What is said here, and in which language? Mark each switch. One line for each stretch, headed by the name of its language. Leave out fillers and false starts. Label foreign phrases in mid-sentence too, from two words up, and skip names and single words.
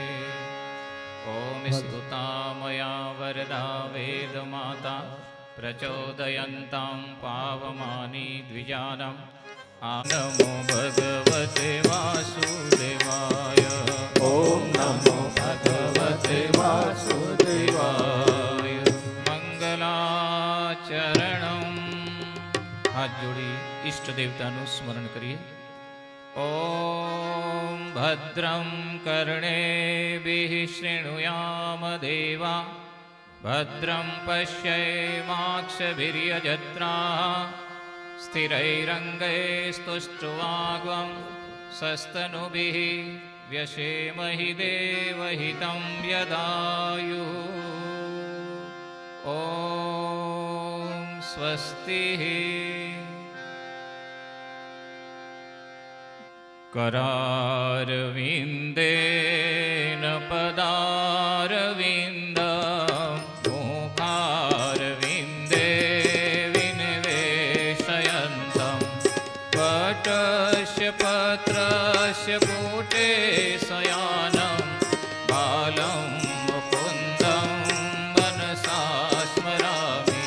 Sanskrit: ॐ स्तुता मया वरदा वेदमाता प्रचोदयन्तां पावमानि द्विजानां। नमो भगवते वासुदेवाय। ॐ नमो भगवते वासुदेवाय।
Gujarati: મંગલાચરણમ હાથ જોડી ઈષ્ટ દેવતાનું સ્મરણ કરીએ.
Sanskrit: ओम भद्रम कर्णेभिः शृणुयाम देवा भद्रम पश्येमाक्षभिर्यजत्राः स्थिरैरंगैस्तुष्टुवाग्वं सस्तनुभिः व्यशेमहि देवहितं यदायुः. ओम स्वस्ति. करारविन्देन पदारविन्दं मुखारविन्दे विनिवेशयन्तं पटस्य पत्रस्य पुटे शयानं बालं मुकुन्दं मनसा स्मरामि.